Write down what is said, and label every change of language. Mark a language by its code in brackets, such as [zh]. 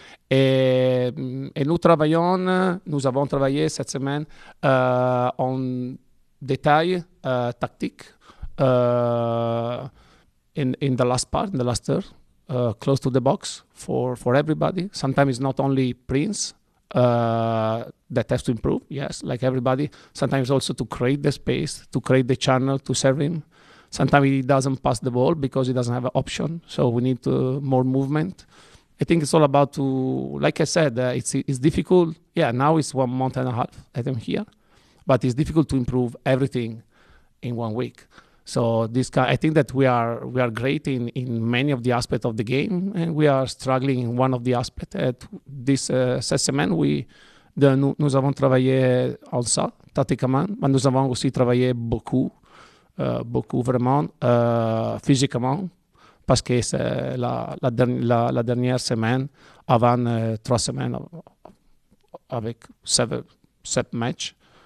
[fr] Et nous avons travaillé cette semaine en détail tactique [en] in the last part, in the last third, close to the box for everybody. Sometimes it's not only Prince that has to improve, yes, like everybody. Sometimes also to create the space, to create the channel, to serve him. Sometimes he doesn't pass the ball because he doesn't have an option, so we need more movement. I think it's all about to, like I said, it's difficult. Yeah, now it's 1 month and a half that I'm here, but it's difficult to improve everything in 1 week. So I think that we are great in many of the aspects of the game, and we are struggling in one of the aspects. [fr] Cette semaine, nous avons travaillé en ça, tactiquement, mais nous avons aussi travaillé beaucoup vraiment, physiquement, parce que c'est la dernière semaine, avant 3 semaines, avec 7 matchs.